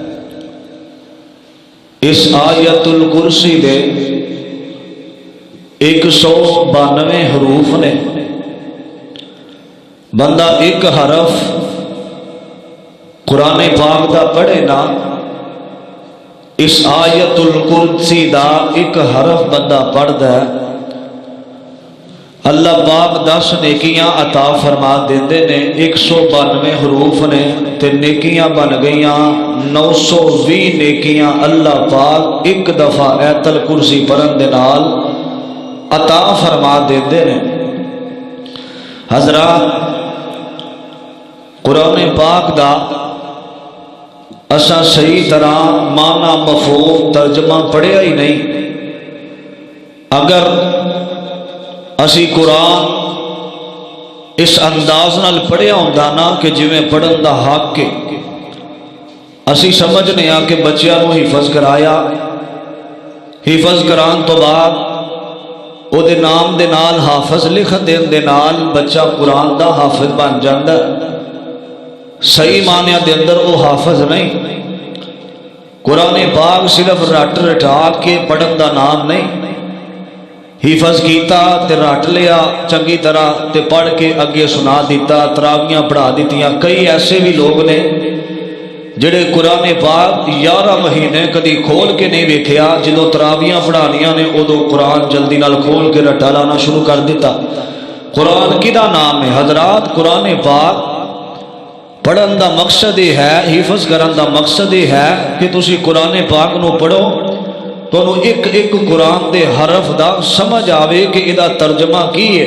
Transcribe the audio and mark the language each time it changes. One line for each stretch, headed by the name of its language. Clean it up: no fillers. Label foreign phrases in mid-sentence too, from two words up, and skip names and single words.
Punjabi: اس آیت الکرسی دے 192 حروف نے، بندہ ایک حرف قرآن پاک دا پڑھے نا، اس آیت الکرسی دا ایک حرف بندہ پڑھ دے، اللہ پاک 10 نیکیاں عطا فرما دیندے نے۔ 192 حروف نے تے نیکیاں بن گئیاں 920 نیکیاں اللہ پاک ایک دفعہ آیت الکرسی پڑھن دے نال عطا فرما دیندے نے۔ حضرات، قرآن پاک دا اساں صحیح طرح معنی مفہوم ترجمہ پڑھیا ہی نہیں۔ اگر اسی قرآن اس انداز نال پڑھیا ہوندا نا کہ جویں پڑھن دا حق کے اسی سمجھنے آ کہ بچیاں نو حفظ کرایا، حفظ کران تو بعد او دے نام دے نال حافظ لکھ دین دے نال بچہ قرآن دا حافظ بن جاندا ہے۔ صحیح معنی دے اندر وہ حافظ نہیں۔ قرآن پاک صرف رٹ رٹا کے پڑھن دا نام نہیں، حفظ کیتا تے رٹ لیا چنگی طرح تے پڑھ کے اگے سنا دیتا، تراویاں پڑھا دیتیاں۔ کئی ایسے بھی لوگ نے جڑے قرآن پاک 11 مہینے کدی کھول کے نہیں ویکھیا، جدوں تراویاں پڑھانیاں نے ادو قرآن جلدی نال کھول کے رٹا لانا شروع کر دیتا۔ قرآن کدا نام ہے؟ حضرات، قرآن پاک پڑھن دا مقصد یہ ہے، حفظ کرن دا مقصد یہ ہے کہ تسی قرآن پاک نو پڑھو تو ایک ایک قرآن دے حرف دا سمجھ آوے کہ ادا ترجمہ کی ہے۔